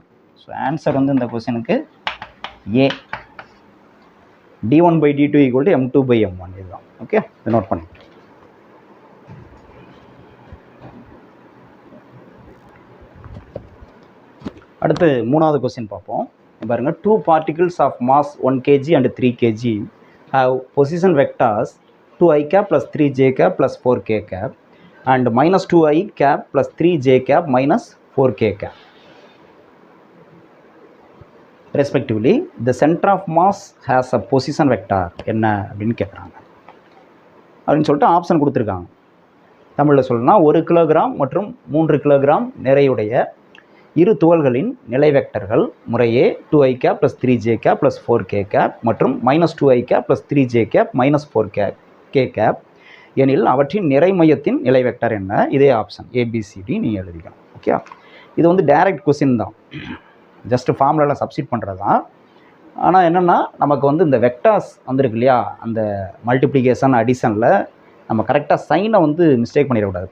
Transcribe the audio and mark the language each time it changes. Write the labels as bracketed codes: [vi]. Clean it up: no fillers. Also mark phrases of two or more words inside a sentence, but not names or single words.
[ta] ஸோ ஆன்சர் வந்து இந்த கொஸ்டினுக்கு ஏ, d1/d2 [en] equal to [ta] m2/m1. இதுதான். ஓகே, இதை நோட் பண்ணி. அடுத்து மூணாவது கொஸ்டின் பார்ப்போம். பாருங்க, [en] 2 particles of mass 1 kg and 3 kg have position vectors 2i cap plus 3j cap plus 4k cap and minus 2i cap plus 3j cap minus 4k cap respectively. The center of mass has a position vector [ta] என்ன அப்படின்னு கேட்குறாங்க. அப்படின்னு சொல்லிட்டு ஆப்ஷன் கொடுத்துருக்காங்க. தமிழில் சொல்லணும்னா 1 கிலோகிராம் மற்றும் 3 கிலோகிராம் நிறையுடைய இரு துகள்களின் நிலை வெக்டர்கள் முறையே [en] 2i cap plus 3j cap plus 4k cap [ta] மற்றும் [en] minus 2i cap plus 3j cap minus 4k cap [ta] எனில் அவற்றின் நிறை மையத்தின் நிலை வெக்டர் என்ன? இதே ஆப்ஷன் ABCD நீங்கள் எழுதிக்கணும். ஓகே, இது வந்து [en] direct question [ta] தான், ஜஸ்ட் ஃபார்முலாவில் சப்ஸ்டிட் பண்ணுறது தான். ஆனால் என்னென்னா நமக்கு வந்து இந்த வெக்டார்ஸ் வந்துருக்கு இல்லையா, அந்த [en] multiplication addition [ta] நம்ம கரெக்டாக சைனை வந்து மிஸ்டேக் பண்ணிடக்கூடாது.